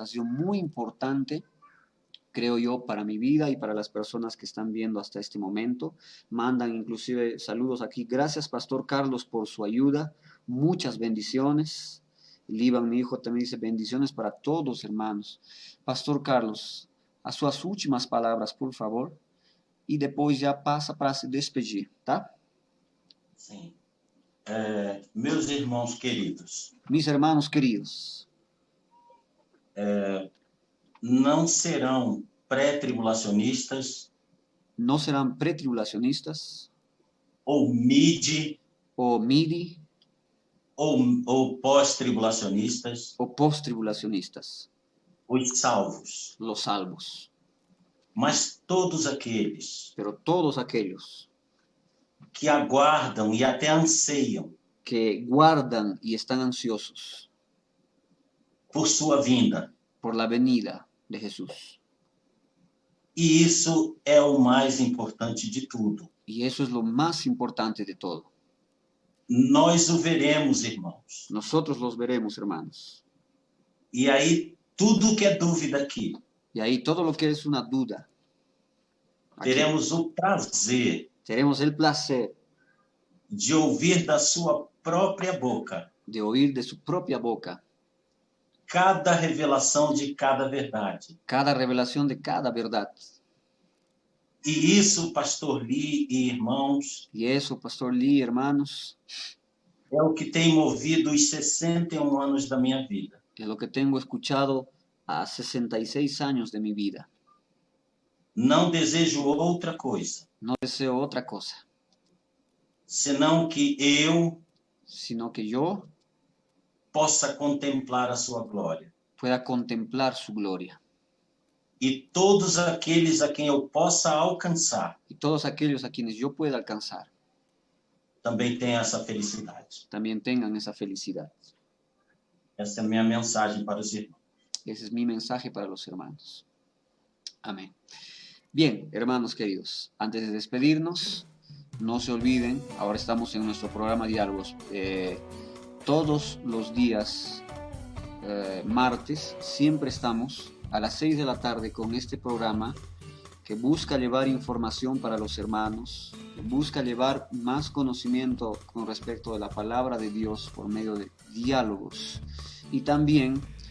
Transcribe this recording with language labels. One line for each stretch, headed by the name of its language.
Spanish: Ha sido muy importante, creo yo, para mi vida y para las personas que están viendo hasta este momento. Mandan inclusive saludos aquí. Gracias, Pastor Carlos, por su ayuda. Muchas bendiciones. Líban, mi hijo, también dice bendiciones para todos, hermanos.
Portuguese: Pastor Carlos, a suas últimas palavras, por favor, e depois já passa para se despedir, tá? Sim. Meus irmãos queridos,
Spanish: Mis hermanos queridos,
Portuguese: não serão pré-tribulacionistas
Spanish: no serán pretribulacionistas
Portuguese: ou mid
Spanish: o midi
Portuguese: ou pós-tribulacionistas,
Spanish: o post-tribulacionistas,
Portuguese: os salvos,
Spanish: los salvos,
Portuguese: mas todos aqueles
Spanish: pero todos aquellos
Portuguese: que aguardam e até anseiam
Spanish: que guardan y están ansiosos
Portuguese: por sua vinda.
Spanish: por la venida de Jesús.
Portuguese: E isso é o mais importante de tudo.
Spanish: Y eso es lo más importante de todo.
Portuguese: Nós o veremos, irmãos.
Spanish: Nosotros los veremos, hermanos.
Portuguese: E aí, tudo que é dúvida aqui,
Spanish: Y ahí todo lo que es una duda, aquí
Portuguese: teremos o prazer
Spanish: tenemos el placer
Portuguese: de ouvir da sua própria boca
Spanish: de oír de su propia boca
Portuguese: cada revelação de cada verdade.
Spanish: cada revelación de cada verdad.
Portuguese: E isso, pastor Lee e irmãos,
Spanish: Y eso, Pastor Lee, hermanos,
Portuguese: é o que tem movido os 61 anos da minha vida.
Spanish: es lo que tengo escuchado a 66 años de mi vida.
Portuguese: Não desejo outra coisa,
Spanish: No deseo otra cosa,
Portuguese: senão que eu
Spanish: sino que yo
Portuguese: possa contemplar a sua glória.
Spanish: pueda contemplar su gloria.
Portuguese: E todos aqueles a quem eu possa alcançar
Spanish: Y todos aquellos a quienes yo pueda alcanzar
Portuguese: também tenham essa felicidade.
Spanish: también tengan esa felicidad.
Portuguese: Essa é a minha mensagem para os irmãos.
Spanish: Ese es mi mensaje para los hermanos. Amén. Bien, hermanos queridos, antes de despedirnos, no se olviden, ahora estamos en nuestro programa Diálogos. Todos los días martes, siempre estamos a las 6 de la tarde con este programa que busca llevar información para los hermanos, que busca llevar más conocimiento con respecto de la palabra de Dios por medio de diálogos. Y también